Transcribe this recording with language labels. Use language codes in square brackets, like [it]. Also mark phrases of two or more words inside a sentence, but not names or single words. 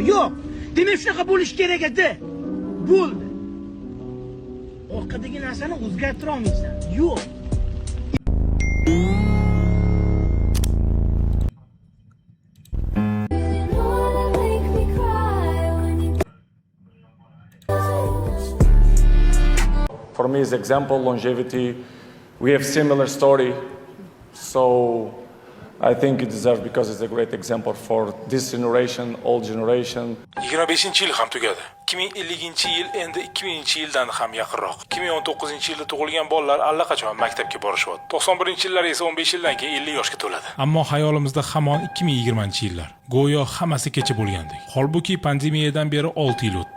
[uz] Yo'q. Demak, shunaqa bo'lish kerak edi. Bo'ldi. Orqadagi narsani o'zgartira olmaysan. Yo'q. [en] For me, as example, longevity, we have similar story, so I think it deserves because it's a great example for this generation, old generation. [uz] 25-yil ham tugadi. 2050-yil endi 2000-yildan ham yaqinroq. 2019-yilda tug'ilgan bolalar allaqachon maktabga borishyapti. 91-yillar esa 15 yildan keyin 50 yoshga to'ladi. Ammo hayolimizda hamon 2020-yillar. Go'yo hammasi kecha bo'lgandek. Holbuki pandemiyadan beri 6 yil o'tdi.